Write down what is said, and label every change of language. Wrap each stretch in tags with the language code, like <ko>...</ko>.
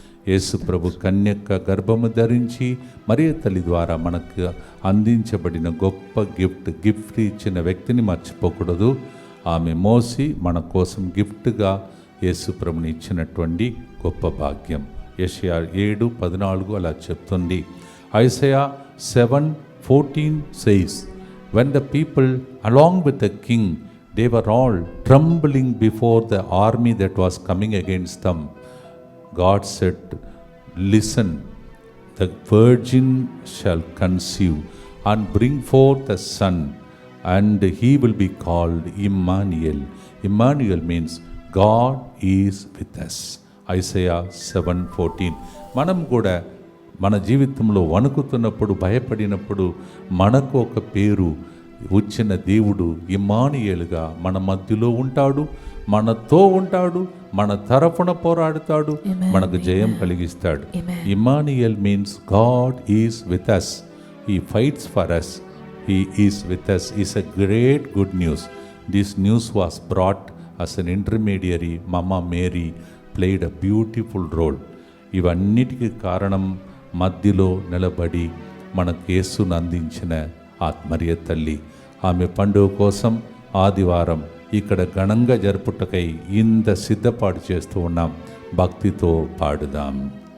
<te>యేసు ప్రభు కన్యక గర్భము ధరించి మరియ తల్లి ద్వారా మనకు అందించబడిన గొప్ప గిఫ్ట్ ఇచ్చిన వ్యక్తిని మర్చిపోకూడదు. ఆమె మోసి మన కోసం గిఫ్ట్గా యేసు ప్రభుని ఇచ్చినటువంటి గొప్ప భాగ్యం. యెషయా 7:14 అలా చెప్తుంది.</te> <en>Isaiah 7:14 says, when the people along with the king, they were all trembling before the army that was coming against them, God said, listen, the virgin shall conceive and bring forth a son, and he will be called Immanuel. Immanuel means God is with us. Isaiah 7:14.</en> <te>మనం కూడా మన జీవితంలో వణుకుతున్నప్పుడు, భయపడినప్పుడు మనకు ఒక పేరు వచ్చిన దేవుడు ఇమ్మానుయేలుగా మన మధ్యలో ఉంటాడు, మనతో ఉంటాడు, మన తరఫున పోరాడుతాడు, మనకు జయం కలిగిస్తాడు.</te> <en>Emmanuel means God is with us, he fights for us, he is with us. Is a great good news. This news was brought as an intermediary. Mama Mary played a beautiful role.</en> <te>ఇవన్నిటికీ కారణం మధ్యలో నిలబడి మనకు యేసును అందించిన మరియ తల్లి. ఆమె పండుగ కోసం ఆదివారం ఇక్కడ ఘనంగా జరుపుటకై ఇంత సిద్ధపాటు చేస్తూ ఉన్నాం. భక్తితో పాడుదాం.</te>